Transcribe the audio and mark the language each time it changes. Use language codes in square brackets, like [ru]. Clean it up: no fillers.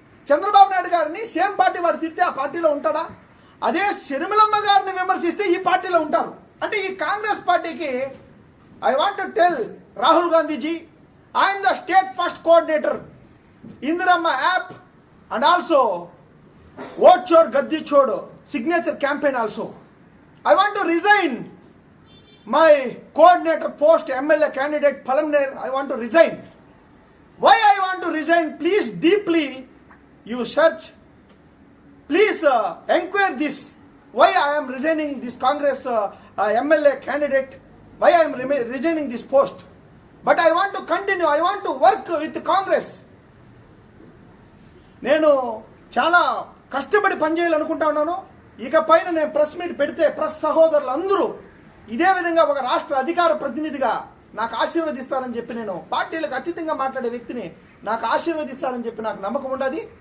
[te] చంద్రబాబు నాయుడు గారిని same party వాడు తిడితే ఆ పార్టీలో ఉంటాడా? అదే షర్మిలమ్మ గారిని విమర్శిస్తే ఈ పార్టీలో ఉంటారు. అంటే ఈ కాంగ్రెస్ పార్టీకి [en] I want to tell Rahul Gandhiji, I'm the state first coordinator Indirama app and also Vote Chor Gaddi Chodo signature campaign also. I want to resign my coordinator post MLA candidate Palamner. I want to resign. Why I want to resign? Please deeply you search. Please inquire this. Why I am resigning this Congress MLA candidate? Why I am resigning this post? But I want to continue, I want to work with Congress. [te] నేను చాలా కష్టపడి పనిచేయాలనుకుంటా ఉన్నాను. ఇక పైన నేను press meet పెడితే press సహోదరులు అందరూ ఇదే విధంగా ఒక రాష్ట్ర అధికార ప్రతినిధిగా నాకు ఆశీర్వదిస్తారని చెప్పి, నేను పార్టీలకు అతీతంగా మాట్లాడే వ్యక్తిని, నాకు ఆశీర్వదిస్తారని చెప్పి నాకు నమ్మకం ఉండదు.